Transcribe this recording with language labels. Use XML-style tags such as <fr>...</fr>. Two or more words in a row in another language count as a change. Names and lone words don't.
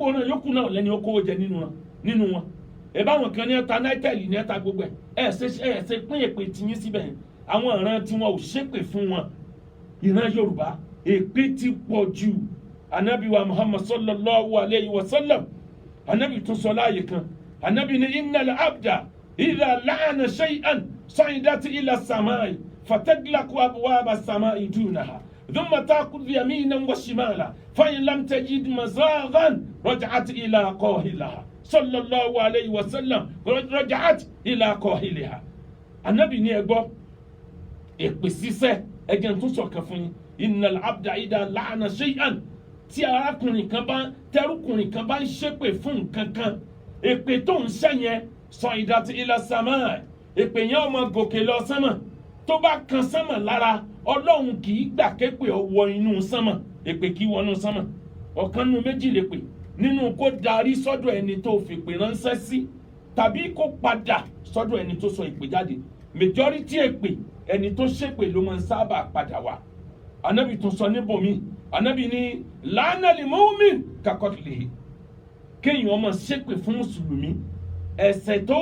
<yo>ọ̀nà yòókù náà lẹ́ni ó kówó jẹ nínú wọn ìbáwọn kan ní ẹta náítẹ̀lì ní ẹta gbogbo ẹ̀ ṣe pín èpè tiyín síbẹ̀ yẹn àwọn ìran tí wọn ò ṣépè fún wọn ìran Yorùbá èpè ti pọ̀ jù Ànábì wa Muhammad</yo> <ar>صلى الله عليه وسلم</ar> <yo>Ànábì tún sọ láàyè kan Ànábì ní</yo> <ar>إن العبد إذا لعن شيئا صعدت إلى السماء فتغلق أبواب السماء دونها ثم تأخذ يمينا وشمالا فإن لم تجد مساغا رجعت إلى قائلها صلى الله عليه وسلم رجعت إلى قائلها</ar> <yo>Ànábì ní ẹ gbọ́ èpè ṣíṣẹ́ ẹ̀jẹ̀ tún sọ̀kan fún yín</yo> <ar>إن العبد إذا لعن شيئا</ar> <yo>tí arákùnrin kan bá tẹrúkùnrin kan bá ń ṣépè fún nǹkan kan èpè tó ń ṣẹ́ yẹn</yo> <ar>صعدت إلى السماء</ar> <yo>èpè yẹn ọmọ gòkè lọ sánmà tó bá kan sánmà lára Ọlọ́run kì í gbà képè ọwọ́ inú sánmà èpè kì í wọnú sánmà ọ̀kan nínú méjì lè pè nínú kó darí sọ́dọ̀ ẹni tó fèpè ránṣẹ́ sí tàbí kó padà sọ́dọ̀ ẹni tó sọ ìpè jáde majority èpè ẹni tó ṣépè ló máa ń sábà padà wá Ànábì tún sọ níbòmí Ànábì ní</yo> <ar>لعن للمؤمن كقتله</ar> <yo>kéèyàn ọmọ ṣépè fún mùsùlùmí ẹ̀ṣẹ̀</yo>